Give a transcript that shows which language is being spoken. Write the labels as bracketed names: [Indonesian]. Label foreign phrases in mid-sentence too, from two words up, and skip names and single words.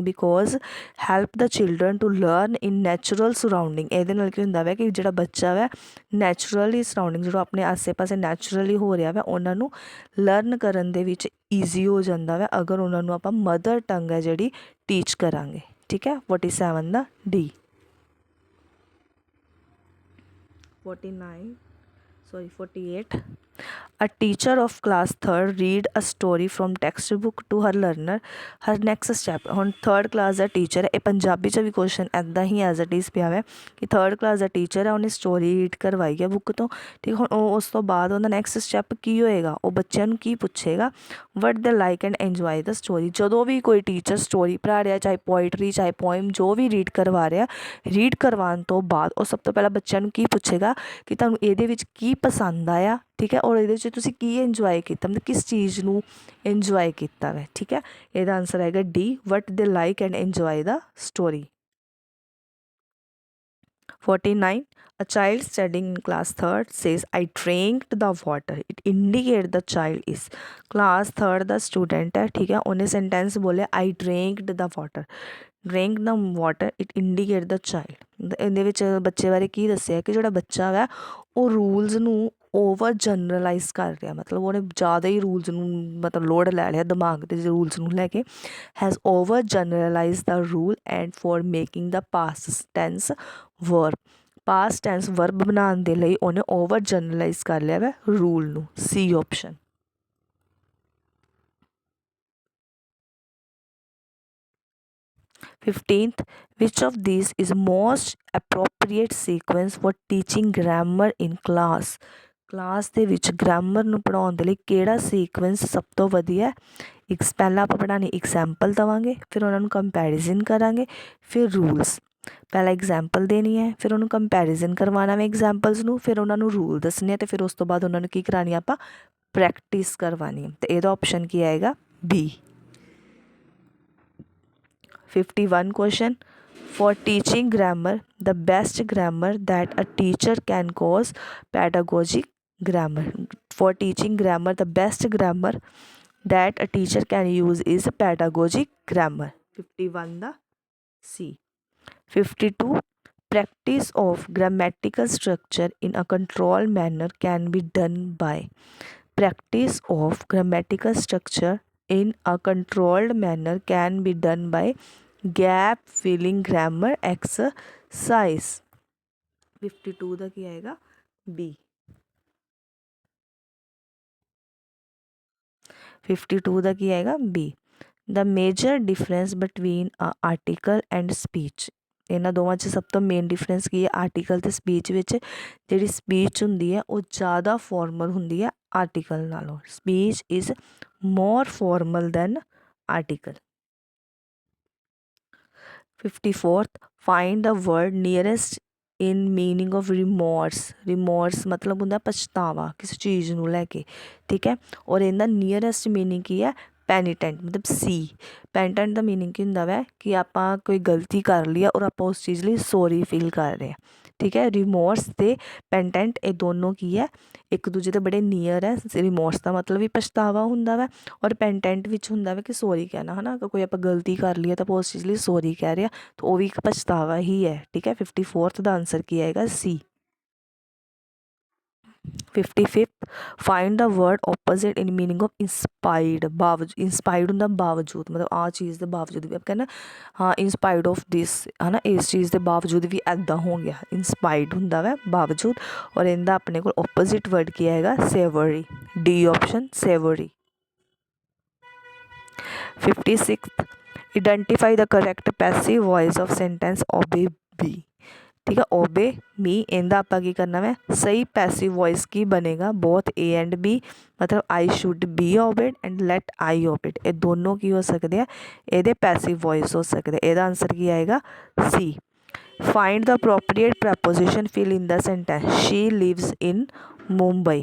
[English] because help the children to learn in natural surrounding. [Punjabi] ਇਹਦੇ ਨਾਲ ਕੀ ਹੁੰਦਾ ਵੈ ਕਿ ਜਿਹੜਾ ਬੱਚਾ ਵੈ [English] naturally surrounding, [Punjabi] ਜਿਹੜਾ ਆਪਣੇ ਆਸੇ ਪਾਸੇ ਨੈਚੁਰਲੀ ਹੋ ਰਿਹਾ ਵੈ, ਉਹਨਾਂ ਨੂੰ ਲਰਨ ਕਰਨ ਦੇ ਵਿੱਚ ਈਜ਼ੀ ਹੋ ਜਾਂਦਾ ਵੈ ਅਗਰ ਉਹਨਾਂ ਨੂੰ ਆਪਾਂ [English] mother tongue [Punjabi] ਹੈ ਜਿਹੜੀ ਟੀਚ ਕਰਾਂਗੇ, ਠੀਕ ਹੈ। 47 ਦਾ D। [English] 48 A teacher of class third read a story from textbook to her learner. Her next step, [Punjabi] ਹੁਣ [English] third class [Punjabi] ਦਾ ਟੀਚਰ ਹੈ, ਇਹ ਪੰਜਾਬੀ 'ਚ ਵੀ ਕੁਐਸਚਨ ਇੱਦਾਂ ਹੀ [English] as it is [Punjabi] ਪਿਆ ਹੈ ਕਿ [English] third class [Punjabi] ਦਾ ਟੀਚਰ ਹੈ, ਉਹਨੇ [English] story read [Punjabi] ਕਰਵਾਈ ਹੈ ਬੁੱਕ ਤੋਂ, ਠੀਕ। ਹੁਣ ਉਹ ਉਸ ਤੋਂ ਬਾਅਦ ਉਹਦਾ [English] next step [Punjabi] ਕੀ ਹੋਏਗਾ, ਉਹ ਬੱਚਿਆਂ ਨੂੰ ਕੀ ਪੁੱਛੇਗਾ, [English] what they like and enjoy the story. [Punjabi] ਜਦੋਂ ਵੀ ਕੋਈ ਟੀਚਰ ਸਟੋਰੀ ਪੜ੍ਹਾ ਰਿਹਾ, ਚਾਹੇ ਪੋਇਟਰੀ ਚਾਹੇ ਪੋਇਮ, ਜੋ ਵੀ ਰੀਡ ਕਰਵਾ ਰਿਹਾ, ਰੀਡ ਕਰਵਾਉਣ ਤੋਂ ਬਾਅਦ ਉਹ ਸਭ ਤੋਂ ਪਹਿਲਾਂ ਬੱਚਿਆਂ ਨੂੰ ਕੀ ਪੁੱਛੇਗਾ ਕਿ ਤੁਹਾਨੂੰ ਇਹਦੇ ਵਿੱਚ ਕੀ ਪਸੰਦ ਆਇਆ, ਠੀਕ ਹੈ, ਔਰ ਇਹਦੇ 'ਚ ਤੁਸੀਂ ਕੀ ਇੰਜੋਏ ਕੀਤਾ, ਮਤਲਬ ਕਿਸ ਚੀਜ਼ ਨੂੰ ਇੰਜੋਏ ਕੀਤਾ ਵੈ, ਠੀਕ ਹੈ। ਇਹਦਾ ਆਨਸਰ ਹੈਗਾ ਡੀ, [English] what they like and enjoy the story. 49. A child studying in class third says, I drank the water. It indicates the child is class third ਦਾ student ਹੈ, [Punjabi] ਠੀਕ ਹੈ। [English] ਉਹਨੇ sentence ਬੋਲਿਆ I drank the water. Drank the water, it indicate the child। [Punjabi] ਇਹਦੇ ਵਿੱਚ ਬੱਚੇ ਬਾਰੇ ਕੀ ਦੱਸਿਆ ਕਿ ਜਿਹੜਾ ਬੱਚਾ ਹੈ ਉਹ ਰੂਲਸ ਨੂੰ [English] over generalize [Punjabi] ਕਰ ਰਿਹਾ, ਮਤਲਬ ਉਹਨੇ ਜ਼ਿਆਦਾ ਹੀ ਰੂਲਸ ਨੂੰ ਮਤਲਬ ਲੋਡ ਲੈ ਲਿਆ ਦਿਮਾਗ ਦੇ ਰੂਲਸ ਨੂੰ ਲੈ ਕੇ। [English] has over generalize the rule and for making the past tense verb. past tense verb [Punjabi] ਬਣਾਉਣ ਦੇ ਲਈ ਉਹਨੇ [English] over generalize [Punjabi] ਕਰ ਲਿਆ ਵਾ ਰੂਲ ਨੂੰ। [English] C option. 15th, which of these is most appropriate sequence for teaching grammar in class? [Punjabi] ਕਲਾਸ ਦੇ ਵਿੱਚ ਗ੍ਰਾਮਰ ਨੂੰ ਪੜ੍ਹਾਉਣ ਦੇ ਲਈ ਕਿਹੜਾ ਸੀਕੁਐਂਸ ਸਭ ਤੋਂ ਵਧੀਆ? ਪਹਿਲਾਂ ਆਪਾਂ ਪੜ੍ਹਾਉਣੀ ਐਗਜ਼ਾਮਪਲ ਦੇਵਾਂਗੇ, ਫਿਰ ਉਹਨਾਂ ਨੂੰ ਕੰਪੈਰੀਜ਼ਨ ਕਰਾਂਗੇ, ਫਿਰ ਰੂਲਸ। ਪਹਿਲਾਂ ਐਗਜ਼ਾਮਪਲ ਦੇਣੀ ਹੈ, ਫਿਰ ਉਹਨੂੰ ਕੰਪੈਰੀਜ਼ਨ ਕਰਵਾਉਣਾ ਵਾ ਐਗਜ਼ਾਮਪਲਸ ਨੂੰ, ਫਿਰ ਉਹਨਾਂ ਨੂੰ ਰੂਲ ਦੱਸਣੇ, ਅਤੇ ਫਿਰ ਉਸ ਤੋਂ ਬਾਅਦ ਉਹਨਾਂ ਨੂੰ ਕੀ ਕਰਾਉਣੀ ਆਪਾਂ ਪ੍ਰੈਕਟਿਸ ਕਰਵਾਉਣੀ ਹੈ। ਅਤੇ ਇਹਦਾ ਆਪਸ਼ਨ ਕੀ ਆਏਗਾ? ਬੀ। [English] 51 question, for teaching grammar, the best grammar that a teacher can cause pedagogic grammar. For teaching grammar, the best grammar that a teacher can use is pedagogic grammar. 51 the C. 52, practice of grammatical structure in a controlled manner can be done by. Practice of grammatical structure in a controlled manner can be done by gap filling grammar exercise। [Punjabi] 52 ਦਾ ਕੀ ਆਏਗਾ? B। 52 ਦਾ ਕੀ ਆਏਗਾ? B। [English] The major difference between a article and speech। [Punjabi] ਇਹਨਾਂ ਦੋਵਾਂ 'ਚ ਸਭ ਤੋਂ [English] main difference [Punjabi] ਕੀ ਹੈ? ਆਰਟੀਕਲ ਅਤੇ ਸਪੀਚ ਵਿੱਚ ਜਿਹੜੀ ਸਪੀਚ ਹੁੰਦੀ ਹੈ ਉਹ ਜ਼ਿਆਦਾ ਫਾਰਮਲ ਹੁੰਦੀ ਹੈ ਆਰਟੀਕਲ ਨਾਲੋਂ। [English] speech is more formal than article. 54th, find the word nearest in meaning of remorse। [Punjabi] remorse ਮਤਲਬ ਹੁੰਦਾ ਪਛਤਾਵਾ ਕਿਸੇ ਚੀਜ਼ ਨੂੰ ਲੈ ਕੇ, ਠੀਕ ਹੈ। ਔਰ ਇਹਦਾ [English] nearest meaning [Punjabi] ਕੀ ਹੈ? ਪੈਨੀਟੈਂਟ, ਮਤਲਬ ਸੀ। ਪੈਨੀਟੈਂਟ ਦਾ ਮੀਨਿੰਗ ਕੀ ਹੁੰਦਾ ਵੈ ਕਿ ਆਪਾਂ ਕੋਈ ਗਲਤੀ ਕਰ ਲਈ ਆ ਔਰ ਆਪਾਂ ਉਸ ਚੀਜ਼ ਲਈ [English] sorry feel [Punjabi] ਕਰ ਰਹੇ ਹਾਂ, ਠੀਕ ਹੈ। ਰਿਮੋਰਸ ਅਤੇ ਪੈਂਟੈਂਟ ਇਹ ਦੋਨੋਂ ਕੀ ਹੈ? ਇੱਕ ਦੂਜੇ ਦੇ ਬੜੇ ਨੀਅਰ ਹੈ। ਰਿਮੋਰਸ ਦਾ ਮਤਲਬ ਵੀ ਪਛਤਾਵਾ ਹੁੰਦਾ ਵਾ, ਔਰ ਪੈਂਟੈਂਟ ਵਿੱਚ ਹੁੰਦਾ ਵਾ ਕਿ ਸੋਰੀ ਕਹਿਣਾ, ਹੈ ਨਾ। ਅਗਰ ਕੋਈ ਆਪਾਂ ਗਲਤੀ ਕਰ ਲਈਏ ਤਾਂ ਆਪਾਂ ਉਸ ਚੀਜ਼ ਲਈ ਸੋਰੀ ਕਹਿ ਰਹੇ ਹਾਂ, ਤਾਂ ਉਹ ਵੀ ਇੱਕ ਪਛਤਾਵਾ ਹੀ ਹੈ, ਠੀਕ ਹੈ। 54th ਦਾ ਆਨਸਰ ਕੀ ਆਏਗਾ? ਸੀ। [English] 55th, find the word opposite in meaning of inspired। [Punjabi] ਬਾਵਜੂਦ, ਇੰਸਪਾਇਰਡ ਹੁੰਦਾ ਬਾਵਜੂਦ, ਮਤਲਬ ਆਹ ਚੀਜ਼ ਦੇ ਬਾਵਜੂਦ ਵੀ ਆਪਾਂ ਕਹਿੰਦੇ ਹਾਂ [English] inspired of this, [Punjabi] ਹੈ ਨਾ, ਇਸ ਚੀਜ਼ ਦੇ ਬਾਵਜੂਦ ਵੀ ਇੱਦਾਂ ਹੋ ਗਿਆ। ਇੰਸਪਾਇਰਡ ਹੁੰਦਾ ਵਾ ਬਾਵਜੂਦ, ਔਰ ਇਹਦਾ ਆਪਣੇ ਕੋਲ [English] opposite word [Punjabi] ਕੀ ਆਏਗਾ? ਸੇਵਰੀ। [English] D option, savoury. 56th, identify the correct passive voice of sentence obey B। [Punjabi] ਠੀਕ ਹੈ, [English] obey me, [Punjabi] ਇਹਦਾ ਆਪਾਂ ਕੀ ਕਰਨਾ ਵੈ? ਸਹੀ [English] passive voice [Punjabi] ਕੀ ਬਣੇਗਾ? [English] both A and B, ਮਤਲਬ I should be obeyed and let I obeyed, [Punjabi] ਇਹ ਦੋਨੋਂ ਕੀ ਹੋ ਸਕਦੇ ਆ? ਇਹਦੇ [English] passive voice [Punjabi] ਹੋ ਸਕਦੇ। ਇਹਦਾ ਆਨਸਰ ਕੀ ਆਏਗਾ? ਸੀ। [English] find the appropriate preposition fill in the sentence she lives in Mumbai.